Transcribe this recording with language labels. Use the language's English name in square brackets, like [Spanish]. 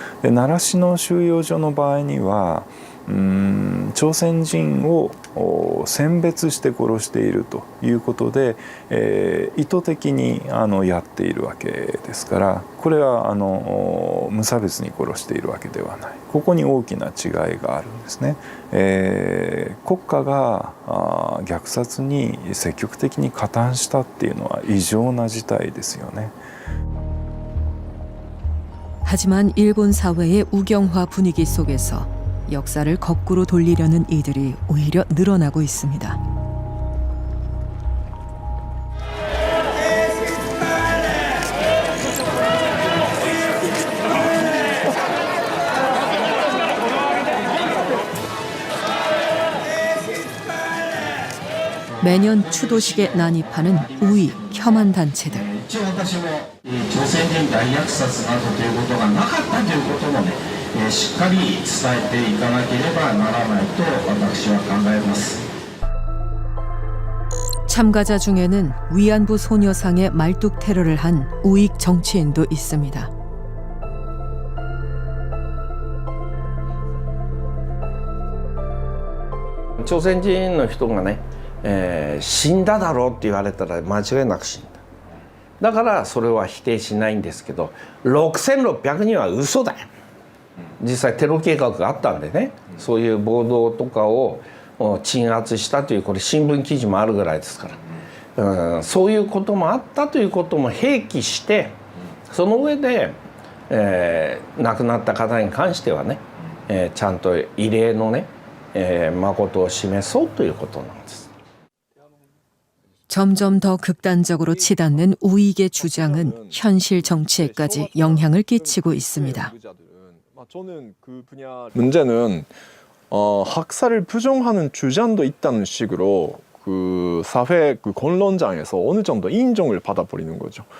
[Japanese] で習志野収容所の場合には朝鮮人を選別して殺しているということで、意図的にやっているわけですからこれは無差別に殺しているわけではない。ここに大きな違いがあるんですね。国家が虐殺に積極的に加担したっていうのは異常な事態ですよね。 [Korean] 하지만 일본 사회의 우경화 분위기 속에서 역사를 거꾸로 돌리려는 이들이 오히려 늘어나고 있습니다. 매년 추도식에 난입하는 우익, 혐한 단체들. [Japanese] 朝鮮人大虐殺などということがなかったということもね、しっかり伝えていかなければならないと私は考えます。 [Korean] 참가자 중에는 위안부 소녀상의 말뚝 테러를 한 우익 정치인도 있습니다. [Japanese] 朝鮮人の人がね、死んだだろうって言われたら間違いなく死んだ。だからそれは否定しないんですけど6600人は嘘だよ。実際テロ計画があったんでね、そういう暴動とかを鎮圧したというこれ新聞記事もあるぐらいですから、そういうこともあったということも併記してその上で、亡くなった方に関してはね、ちゃんと慰霊のね、誠を示そうということなんです。 [Korean] 점점 더 극단적으로 치닫는 우익의 주장은 현실 정치에까지 영향을 끼치고 있습니다. 저는 그 문제는 학살을 부정하는 주장도 있다는 식으로 그 사회 그 권론장에서 어느 정도 인정을 받아버리는 거죠.